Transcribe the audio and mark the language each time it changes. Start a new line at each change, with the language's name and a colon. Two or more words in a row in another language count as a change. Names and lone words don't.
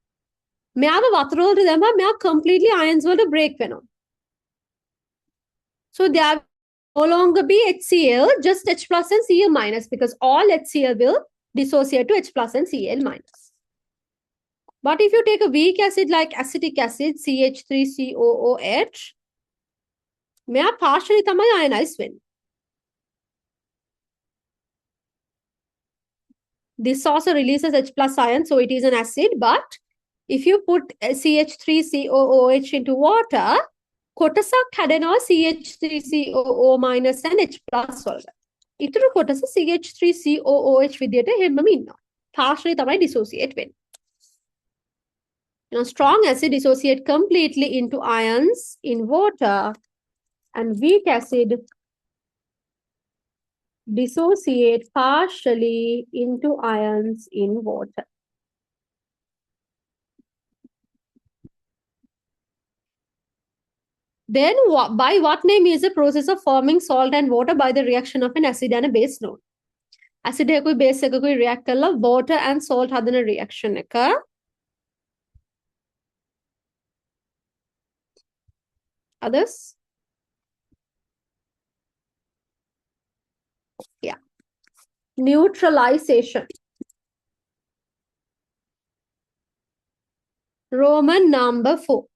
English: Completely ions will break. So there will no longer be HCl, just H plus and Cl minus, because all HCl will dissociate to H plus and Cl minus. But if you take a weak acid like acetic acid, CH3COOH,
Sinhala: මෙයා partially තමයි ionized වෙන්නේ.
English: This also releases H plus ion, so it is an acid. But if you put CH3COOH into water,
Sinhala: කොටසක් හැදෙනවා
English: CH3COO minus and H plus
Sinhala: වලට. ඊටු කොටස CH3COOH විදියට හැමම ඉන්නවා. Partially තමයි dissociate වෙන්නේ.
English: Strong acid dissociate completely into ions in water, and weak acid dissociate partially into ions in water. Then by what name is the process of forming salt and water by the reaction of an acid and a base known?
Sinhala: Acid එකකුයි base එකකුයි react කරලා
English: water and salt
Sinhala: හදන reaction එක.
English: Others? Yeah. Neutralization. Roman number 4.